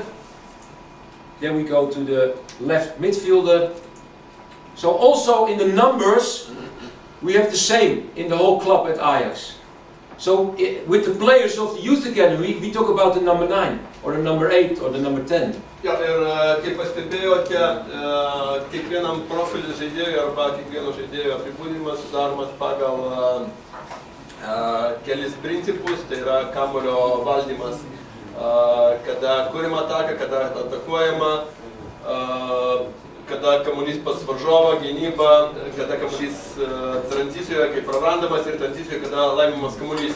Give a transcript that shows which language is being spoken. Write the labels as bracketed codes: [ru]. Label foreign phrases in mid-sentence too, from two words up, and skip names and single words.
[en] Then we go to the left midfielder. So also in the numbers, we have the same in the whole club at Ajax. So with the players of the youth academy, we talk about the number 9, or the number 8, or the number 10. [lt] Ja, ir kaip pastebėjote, kiekvienam profilių žaidėjui arba kiekvieno žaidėjo apibūdinimas sudaromas pagal kelis principus, tai yra kamuolio valdymas, kada kuriama ataka, kada atakuojama, kada kamuolys pas varžovą, gynyba, kada kamuolys tranzicijoje, kai prarandamas, ir tranzicijoje, kada laimiamas kamuolys.